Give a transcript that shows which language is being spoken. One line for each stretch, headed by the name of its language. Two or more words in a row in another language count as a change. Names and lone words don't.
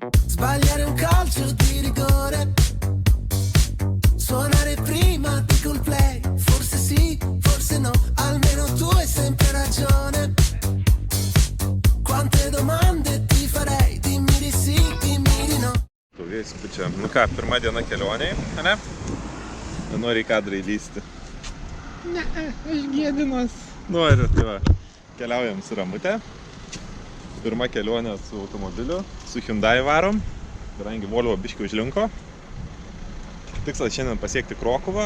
Italian: Sbagliare un calcio di rigore, suonare prima di Coldplay, forse sì, forse no, almeno tu hai sempre ragione. Quante domande ti farei, dimmi di sì, dimmi di no.
Lithuanian: Daugiais pučia. Nu ką, pirma diena kelionėje, ne? Nenori į kadrą įlysti. Ne, aš gėdinas. Noriu, tai va. Keliaujam su Ramute. Pirma kelionė su automobiliu. Su Hyundai varom. Kadangi Volvo biškiai užlinko. Tikslas šiandien pasiekti Krokuvą.